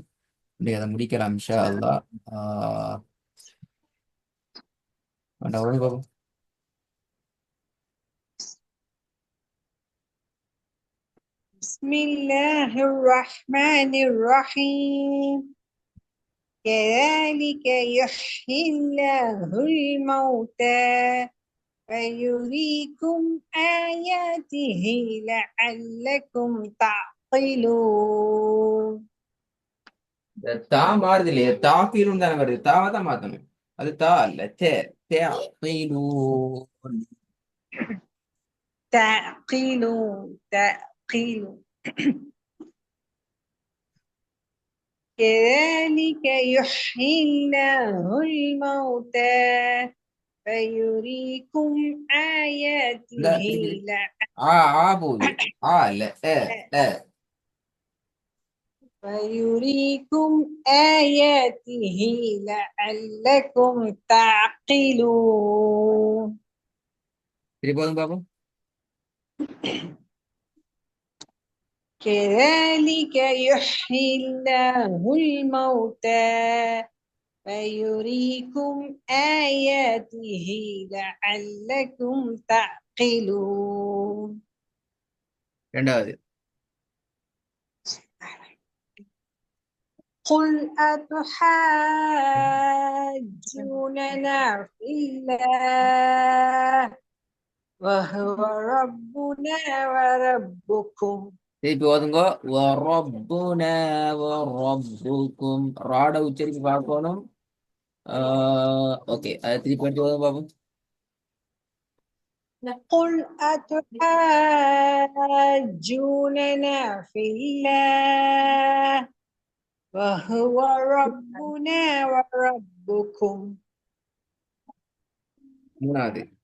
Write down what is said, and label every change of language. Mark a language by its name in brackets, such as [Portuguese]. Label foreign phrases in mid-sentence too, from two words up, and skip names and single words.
[Tamil] இன்னைக்கு அதை முடிக்கலாம் [Arabic] إن شاء الله. [Tamil] வேண்டாம், ஓடி பாப்போம். [Arabic] بسم الله الرحمن الرحيم. كذلك يحيي الله الموتى ويريكم آياته لعلكم تعقلون. [Tamil] இந்த தா மாறுது இல்லையா? தாக்கீரும் தானே வருது. தாவை தான் மாத்தணும். அது தா இல்ல, தே. தே. [Arabic] تعقلون. كذلك يحيي الله الموتى فيريكم [Tamil] இந்த [Arabic] آياته [Tamil] திருப்பி [Arabic] لعلكم [Tamil] ஆ ஆ போகுது. ஆ இல்ல, [Arabic] فيريكم آياته لعلكم تعقلون. [Tamil] திருப்பி போதும் பாப்போம். [Arabic] كذلك يحيي الله الموتى فيريكم آياته لعلكم تعقلون. [Tamil] ரெண்டாவது. [Arabic] قل أتحاجوننا في الله وهو ربنا وربكم. [Tamil] திருப்பி ஓதுங்க. வரப்புனா வரப்புக்கும். ராட உச்சரிப்பு பார்க்கணும். ஓகே, அதை திருப்பி எடுத்து ஓதுங்க பாப்போம். [Arabic] قل أتحاجوننا في الله وهو ربنا وربكم. [Tamil] மூணாவது.